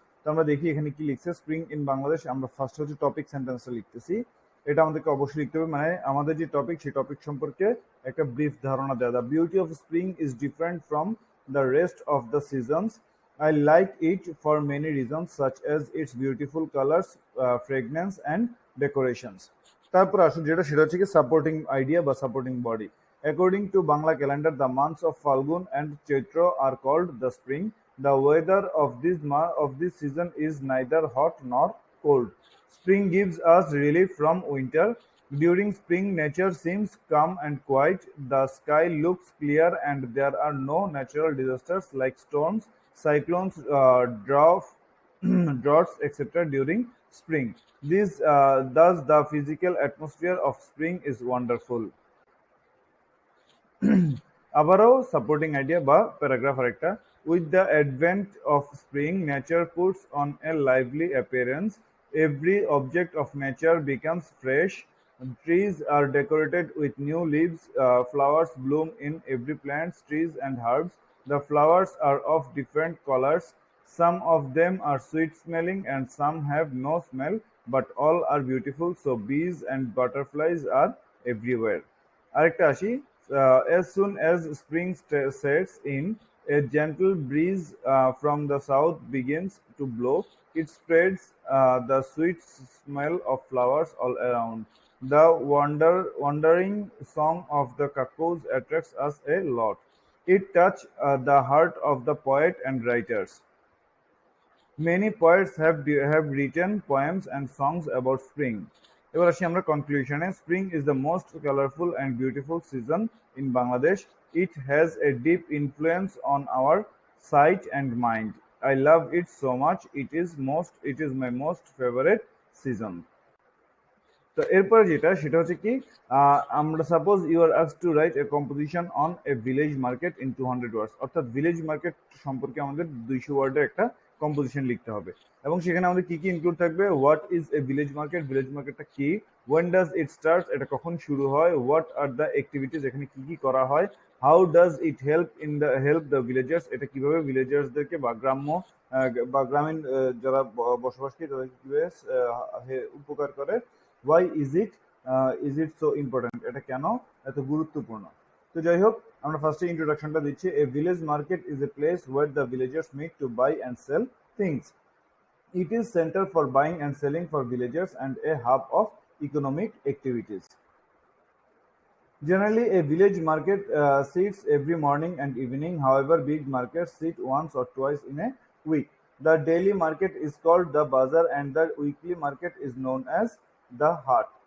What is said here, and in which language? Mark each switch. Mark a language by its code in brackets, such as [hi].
[bn] তো আমরা দেখি এখানে কি লিখছে। [en] spring in Bangladesh [bn] আমরা ফার্স্ট হচ্ছে টপিক সেন্টেন্সটা লিখতেছি। এটা আমাদেরকে অবশ্যই লিখতে হবে, মানে আমাদের যে টপিক সেই টপিক সম্পর্কে একটা ব্রিফ ধারণা দেওয়া। [en] The beauty of spring is different from the rest of the seasons. I like it for many reasons such as its beautiful colors, fragrance and decorations. [bn] তারপর আসুন যেটা সেটা হচ্ছে কি সাপোর্টিং আইডিয়া বা supporting body. [en] According to Bangla calendar the months of Falgun and Chaitra are called the spring. The weather of this season is neither hot nor cold. Spring gives us relief from winter. During spring nature seems calm and quiet. The sky looks clear and there are no natural disasters like storms, cyclones, droughts, etc. during spring. Thus, the physical atmosphere of spring is wonderful. [bn] আবারও supporting idea বা paragraph আরেকটা। [en] With the advent of spring nature puts on a lively appearance. Every object of nature becomes fresh. Trees are decorated with new leaves. Flowers bloom in every plant, trees and herbs. The flowers are of different colors. Some of them are sweet smelling and some have no smell, but all are beautiful. So bees and butterflies are everywhere. [bn] আরেকটা আসি। [en] As soon as spring sets in, a gentle breeze from the south begins to blow. It spreads the sweet smell of flowers all around. The wandering song of the cuckoos attracts us a lot. It touches the heart of the poet and writers. Many poets have written poems and songs about spring. [bn] এবার আসি আমরা কনক্লুশনে। [en] Spring is the most colourful and beautiful season in Bangladesh. It has a deep influence on our sight and mind. I love it so much. It is my most favourite season. [bn] তো এরপরে যেটা সেটা হচ্ছে কি আমরা [en] suppose you are asked to write a composition on a village market in 200 words, [bn] অর্থাৎ village market সম্পর্কে আমাদের 200 ওয়ার্ডের একটা কম্পোজিশন লিখতে হবে। এবং সেখানে আমাদের কি কি ইনক্লুড থাকবে? [en] what is a village market, [bn] village মার্কেটটা কি? [en] when does it start, [bn] এটা কখন শুরু হয়? [en] what are the activities, [bn] এখানে কি কি করা হয়? [en] how does it help the villagers, [bn] এটা কিভাবে ভিলেজার্সদেরকে বা গ্রাম্য বা গ্রামীণ যারা বসবাসকারী তাদেরকে কিভাবে উপকার করে? [en] why is it so important, [bn] এটা কেন এত গুরুত্বপূর্ণ? তো যাই হোক আমরা ফার্স্টে ইন্ট্রোডাকশনটা দিচ্ছি। [en] A village market is a place where the villagers meet to buy and sell things. It is center for buying and selling for villagers and a hub of economic activities. Generally, a village market sits every morning and evening. However, big markets sit once or twice in a week. The daily market is called the bazaar and the weekly market is known as the haat.